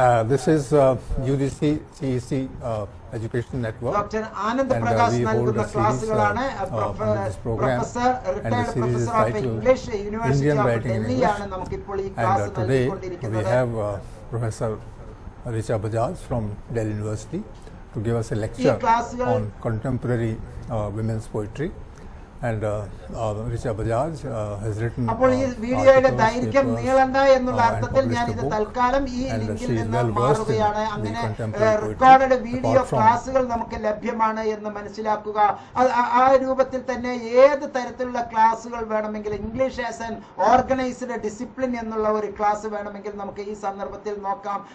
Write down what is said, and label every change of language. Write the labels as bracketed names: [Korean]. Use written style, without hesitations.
[English] This is UGC CEC Education Network. Dr. [Malayalam] Anand Prakash നൽകുന്ന ക്ലാസ്സുകളാണ്. [English] professor retired professor of English university of Delhi [Malayalam] ആണ് നമുക്കിപ്പോൾ ഈ class നൽകിക്കൊണ്ടിരിക്കുന്നത്. [English] We have Professor Richa Bajaj from Delhi University to give us a lecture on contemporary women's poetry. And Richa Bajaj has written. [Malayalam] അപ്പോൾ ഈ വീഡിയോയുടെ ദൈർഘ്യം നീളണ്ട എന്നുള്ള അർത്ഥത്തിൽ ഞാൻ ഇത് തൽക്കാലം ഈ ലിങ്കിൽ നിന്ന് മാറുകയാണ്. അങ്ങനെ റെക്കോർഡഡ് വീഡിയോ ക്ലാസ്സുകൾ നമുക്ക് ലഭ്യമാണ് എന്ന് മനസ്സിലാക്കുക. ആ രൂപത്തിൽ തന്നെ ഏത് തരത്തിലുള്ള ക്ലാസ്സുകൾ വേണമെങ്കിൽ, [English] English as an organised discipline [Malayalam] എന്നുള്ള ഒരു ക്ലാസ് വേണമെങ്കിൽ നമുക്ക് ഈ സന്ദർഭത്തിൽ നോക്കാം.